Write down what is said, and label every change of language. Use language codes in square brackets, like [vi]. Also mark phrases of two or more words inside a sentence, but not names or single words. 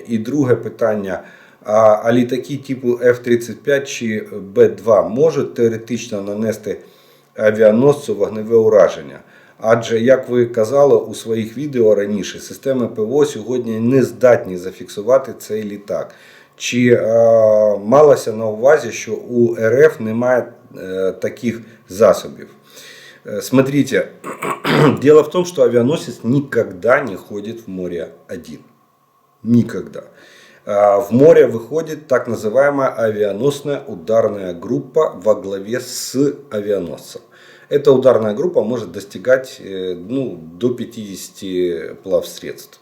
[uk] І друге питання, а літаки типу F-35 чи Б-2 можуть теоретично нанести авіаносцю вогневе ураження? Адже, як ви казали у своїх відео раніше, системи ПВО сьогодні не здатні зафіксувати цей літак. Чи малося на увазі, що у РФ немає таких засобів? [ru] Смотрите, дело в том, что авианосец никогда не ходит в море один. Никогда. В море выходит так называемая авианосная ударная группа во главе с авианосцем. Эта ударная группа может достигать до 50 плавсредств.